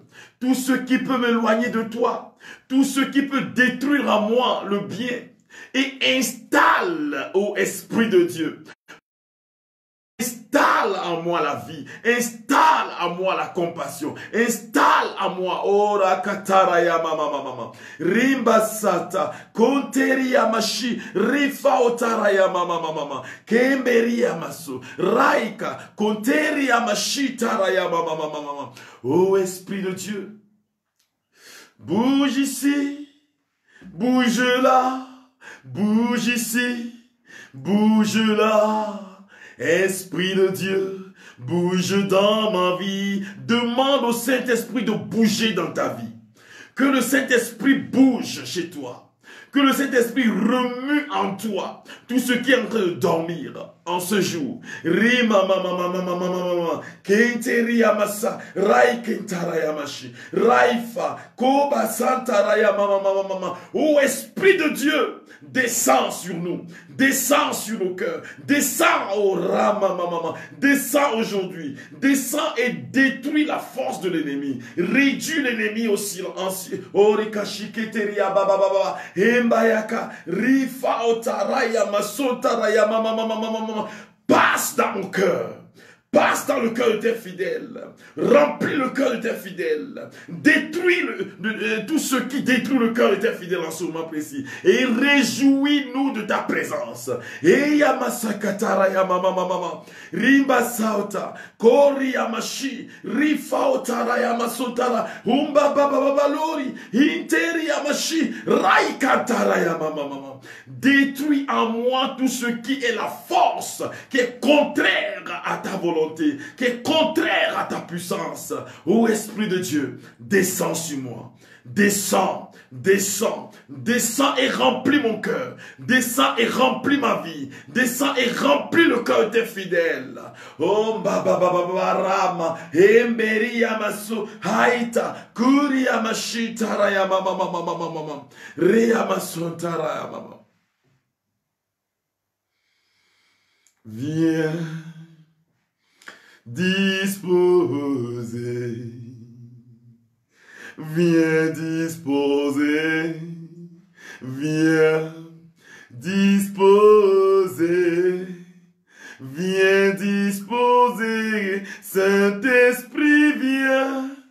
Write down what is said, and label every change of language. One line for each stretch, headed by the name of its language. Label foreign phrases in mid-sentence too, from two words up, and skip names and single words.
French: Tout ce qui peut m'éloigner de toi, tout ce qui peut détruire en moi le bien, et installe, ô Esprit de Dieu, installe en moi la vie, installe en moi la compassion, installe en moi, ora kataraya mama mama, rimba sata, konteria mashi, rifa otaraya mama mama, kemberia maso, raika, konteria mashi taraya mama mama. Ô Esprit de Dieu, bouge ici, bouge là, bouge ici, bouge là. Esprit de Dieu, bouge dans ma vie. Demande au Saint-Esprit de bouger dans ta vie. Que le Saint-Esprit bouge chez toi. Que le Saint-Esprit remue en toi tout ce qui est en train de dormir en ce jour. Rima mama mama mama mama kenteria masa rai kentaraya mashi raifa koba santaraya mama mama mama. Ô Esprit de Dieu, descends sur nous, descends sur nos cœurs, descends au Rama mama, descends aujourd'hui, descends et détruis la force de l'ennemi, réduis l'ennemi au silence. Orikashi keteria baba baba embayaka rifa otaraya masotaraya mama mama mama. Passe dans mon cœur. Passe dans le cœur de tes fidèles. Remplis le cœur de tes fidèles. Détruis tout ce qui détruit le cœur de tes fidèles en ce moment précis. Et réjouis-nous de ta présence. Et yamasakatara yamama mama. Rimba sauta. Kori yamashi. Rifa otara yamasotara. Umba baba babalori. Interi yamashi. Raikatara yamama mama. Détruis en moi tout ce qui est la force, qui est contraire à ta volonté, qui est contraire à ta puissance. Ô Esprit de Dieu, descends sur moi. Descends, descends, descends et remplis mon cœur. Descends et remplis ma vie. Descends et remplis le cœur de tes fidèles. Oh baba baba rama, emberi yamasu, haita, kuri yamashi taraya mama mama mama mama, reyamasu taraya mama. Viens disposer, viens disposer, viens disposer, viens disposer, Saint-Esprit viens